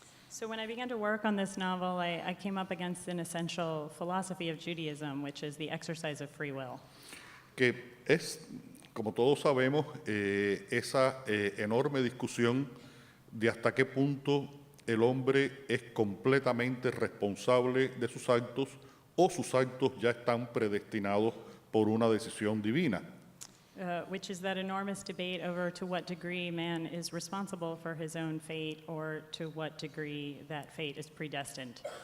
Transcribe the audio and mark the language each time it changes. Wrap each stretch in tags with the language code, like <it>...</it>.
<en>So when I began to work on this novel, I came up against an essential philosophy of Judaism, which is the exercise of free will.</en> <es>Que es, como todos sabemos, esa enorme discusión de hasta qué punto el hombre es completamente responsable de sus actos o sus actos ya están predestinados por una decisión divina.</es> <en>Which is that enormous debate over to what degree man is responsible for his own fate or to what degree that fate is predestined.</en>